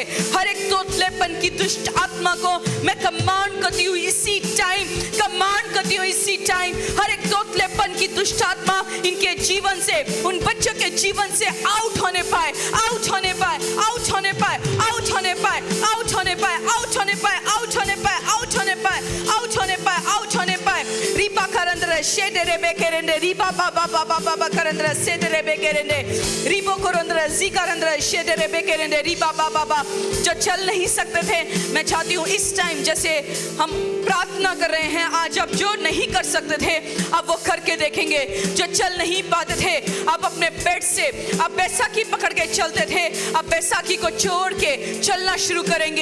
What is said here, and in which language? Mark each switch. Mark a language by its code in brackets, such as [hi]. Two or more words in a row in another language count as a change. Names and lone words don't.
[hi] हर एक तोतलेपन की दुष्ट आत्मा को मैं कमांड करती हूँ इसी टाइम, कमांड करती हूँ इसी टाइम। हर एक तोतलेपन की दुष्ट आत्मा इनके जीवन से, उन बच्चों के जीवन से आउट होने पाए, आउट होने पाए, आउट होने पाए, आउट होने पाए, आउट होने पाए, आउट होने पाए, आउट होने पाए, आउट होने पाए, आउट होने पाए, आउट होने पाए। रीपा करंद्र शेदरे बेकेरेंडे, रीपा बाबा बाबा बाबा करंद्र शेदरे बेकेरेंडे, रीबो करंद्र जी करंद्र शेदरे बेकेरेंडे, रीपा बाबा बाबा। जो चल नहीं सकते थे, मैं चाहती हूँ इस टाइम जैसे हम प्रार्थना कर रहे हैं, आज अब जो नहीं कर सकते थे अब वो करके देखेंगे। जो चल नहीं पाते थे अब अपने बेड से, अब बैसाखी पकड़ के चलते थे, अब बैसाखी को छोड़ के चलना शुरू करेंगे।